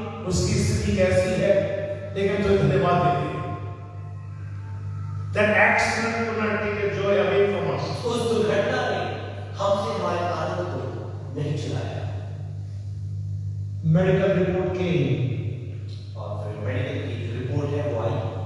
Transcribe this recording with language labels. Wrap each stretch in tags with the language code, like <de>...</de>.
<hi>उसकी स्थिति कैसी है, लेकिन तो धन्यवाद देते हैं।</hi> <en>That accident could not take the joy away from us.</en> <hi>उस दुर्घटना ने हमसे हमारे आनंद को नहीं चुराया। मेडिकल रिपोर्ट के, और फिर मेडिकल की रिपोर्ट है वो आई,</hi>